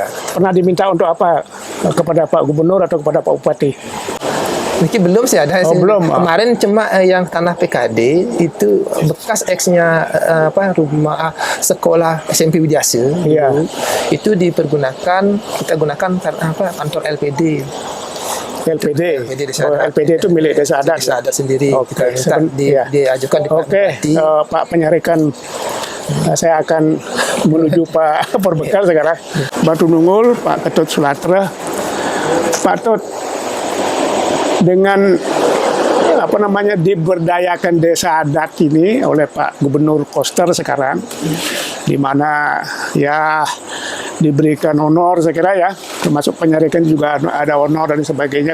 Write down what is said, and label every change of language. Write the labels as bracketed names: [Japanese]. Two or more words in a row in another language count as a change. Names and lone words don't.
[Indonesian] Pernah diminta untuk apa kepada Pak Gubernur atau kepada Pak Bupati? Mungkin belum sih ada. Belum. Kemarin cuma yang tanah PKD itu bekas eksnya rumah sekolah SMP Widyase. Itu kita gunakan kantor LPD. LPD itu milik desa adat. Desa adat sendiri. Kita diajukan di Bupati. Pak penyarikan. Saya akan menuju Pak Perbekal sekarang. Batu Nungul, Pak Ketut Sulatra. Pak Tut, dengan diberdayakan desa adat ini oleh Pak Gubernur Koster sekarang, di mana ya diberikan honor saya kira ya, termasuk penyarikan juga ada honor dan sebagainya.